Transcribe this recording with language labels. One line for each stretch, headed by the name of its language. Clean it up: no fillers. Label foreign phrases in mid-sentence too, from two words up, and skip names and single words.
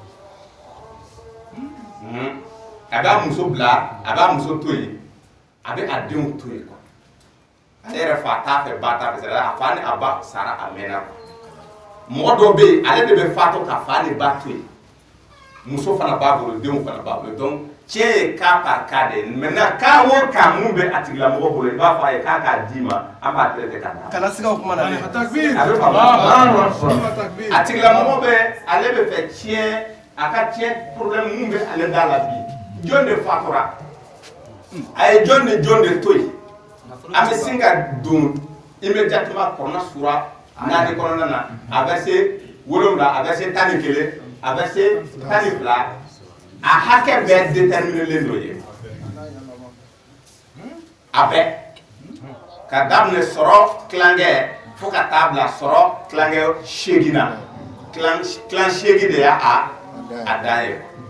Bambara: a b'a muso bila a b'a muso to yen a bɛ a denw to yen ale yɛrɛ fa t'a fɛ ba t'a fɛ a fa ni a ba sara a mɛnna mɔgɔ dɔw bɛ yen ale de bɛ fatɔ ka fa ni ba to yen muso fana b'a bolo denw fana b'a bolo donc tiɲɛ ye
French: cas par cas
Bambara: de ye
French: maintenant cas
Bambara: o cas mun bɛ a tigilamɔgɔ bolo i b'a fɔ a ye k'a k'a d'i ma an b'a traité ka taa. kana siga o kuma na dɛ. a bɛ faamu a tigilamɔgɔ bɛ ale bɛ fɛ tiɲɛ a ka tiɲɛ problème mun bɛ ale da la bi jɔn de fatura a ye jɔn ni jɔn de to yen an bɛ sin ka don immédiatement kɔnɔna sura 4 kɔnɔna na a verset 7 a verset 11 a verset 12 a hakɛ bɛɛ déterminé dɔ ye a bɛɛ ka daminɛ sɔrɔ kilankɛ fo ka taa bila sɔrɔ kilankɛ 8 na kilan 8 de y'a a dan ye